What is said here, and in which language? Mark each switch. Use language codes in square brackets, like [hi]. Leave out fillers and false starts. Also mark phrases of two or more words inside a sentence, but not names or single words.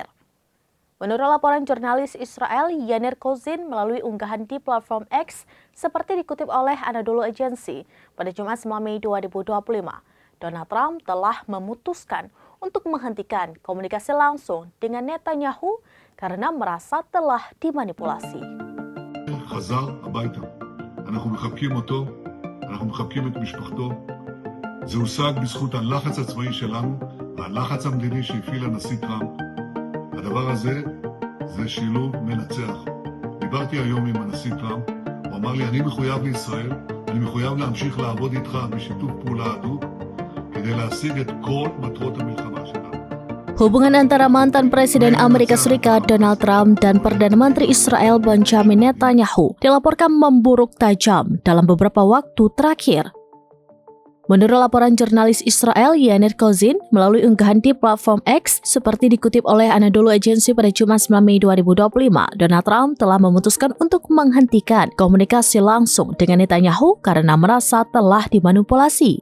[id] Menurut laporan jurnalis Israel Yair Kozin melalui unggahan di platform X seperti dikutip oleh Anadolu Agency pada Jumat 9 Mei 2025, Donald Trump telah memutuskan untuk menghentikan komunikasi langsung dengan Netanyahu karena merasa telah dimanipulasi. [he] חזר הביתה. אנחנו מחבקים אותו, אנחנו מחבקים את משפחתו. זה הושג בזכות הלחץ הצבאי שלנו והלחץ המדיני שהפעיל הנשיא טראמפ. הדבר הזה זה שילוב מנצח. דיברתי היום עם הנשיא טראמפ, הוא אמר לי, אני מחויב לישראל, אני מחויב להמשיך לעבוד איתך בשיתוף פעולה הדוק כדי להשיג את כל מטרות המלחמה שלנו. [id] Hubungan antara mantan Presiden Amerika Serikat Donald Trump dan Perdana Menteri Israel Benjamin Netanyahu dilaporkan memburuk tajam dalam beberapa waktu terakhir. Menurut laporan jurnalis Israel Yair Kozin melalui unggahan di platform X seperti dikutip oleh Anadolu Agency pada Jumat 9 Mei 2025, Donald Trump telah memutuskan untuk menghentikan komunikasi langsung dengan Netanyahu karena merasa telah dimanipulasi.